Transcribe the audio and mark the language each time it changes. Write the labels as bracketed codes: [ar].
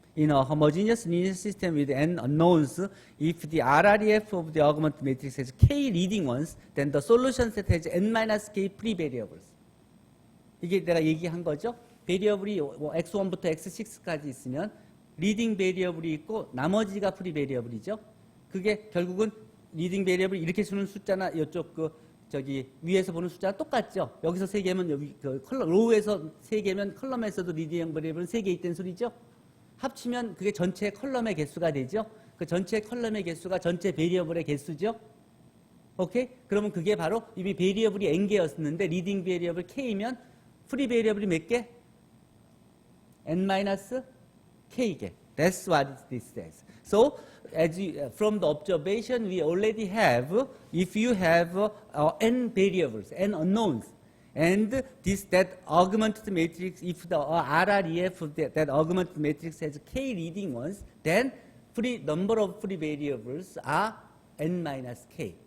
[en] in a homogeneous linear system with n unknowns, if the RREF of the augmented matrix has k leading ones, then the solution set has n-k free variables. [ko] 이게 내가 얘기한 거죠. 베리어블이 x1부터 x6까지 있으면 리딩 베리어블이 있고 나머지가 프리 베리어블이죠. 그게 결국은 리딩 베리어블 이렇게 주는 숫자나 이쪽 저기 위에서 보는 숫자가 똑같죠. 여기서 3개면 여기 로우에서 3개면 컬럼에서도 리딩 베리어블은 3개 있다는 소리죠. 합치면 그게 전체 컬럼의 개수가 되죠. 그 전체 컬럼의 개수가 전체 베리어블의 개수죠. 오케이? 그러면 그게 바로 이미 베리어블이 n개였는데 리딩 베리어블 k면 프리 베리어블이 몇 개? n-k개. [en] That's what this says. So, as you, from the observation, we already have, if you have n variables, n unknowns, and that augmented matrix, if the RREF of that augmented matrix has k leading ones, then number of free variables are n-k.